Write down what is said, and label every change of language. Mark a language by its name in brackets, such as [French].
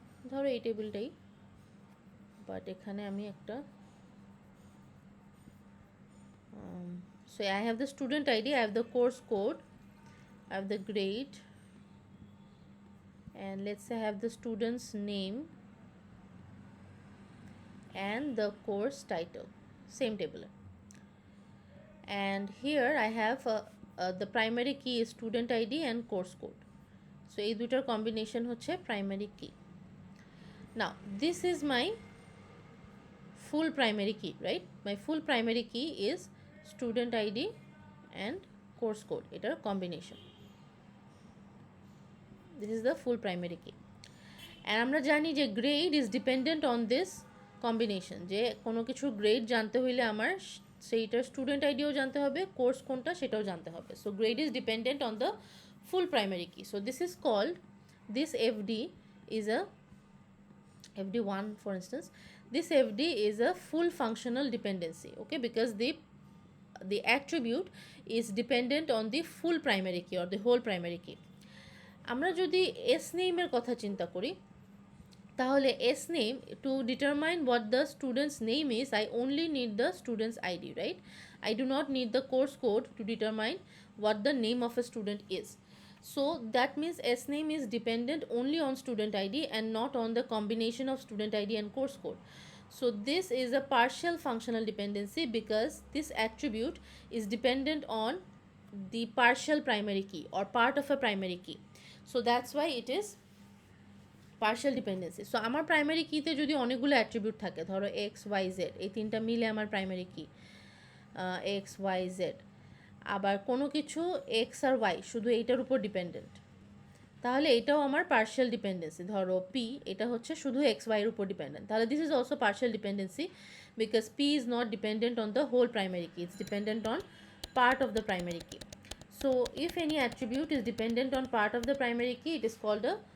[Bangla] ধরো এই টেবিলটাই, বাট এখানে আমি একটা [English] so I have the student ID, I have the course code, I have the grade, and let's say I have the student's name and the course title, same table. And here I have the primary key is student ID and course code. [Bangla] So এই দুটার combination হচ্ছে primary key. [English] Now this is my full primary key, right? My full primary key is student ID and course code, এটার combination. This is the full primary key. [Bangla] And আমরা জানি যে [English] grade is dependent on this combination, [Bangla] যে কোনো কিছু grade জানতে হইলে আমার সেইটার স্টুডেন্ট আইডিও জানতে হবে, কোর্স কোনটা সেটাও জানতে হবে। [English] So grade is dependent on the full primary key. So this is called, this FD is a FD1 for instance, this FD is a full functional dependency, okay, because the attribute is dependent on the full primary key or the whole primary key. [Bangla] আমরা যদি s name এর কথা চিন্তা করি, তাহলে [English] s name to determine what the student's name is, I only need the student's ID, right? I do not need the course code to determine what the name of a student is. So that means s name is dependent only on student ID and not on the combination of student ID and course code. So this is a partial functional dependency because this attribute is dependent on the partial primary key or part of a primary key. So that's why it is partial dependency. [Bangla] So আমার primary কিতে যদি অনেকগুলো attribute থাকে, ধরো x Y Z, এই তিনটা মিলে আমার প্রাইমারি কি এক্স ওয়াই জেড, আবার কোনো কিছু এক্স আর ওয়াই শুধু এইটার উপর ডিপেন্ডেন্ট, তাহলে এটাও আমার পার্শিয়াল ডিপেন্ডেন্সি। ধরো পি, এটা হচ্ছে শুধু এক্স ওয়াইয়ের উপর ডিপেন্ডেন্ট, তাহলে [English] This is also partial dependency because P is not dependent on the whole primary key, it's dependent on part of the primary key. So if any attribute is dependent on part of the primary key, it is called a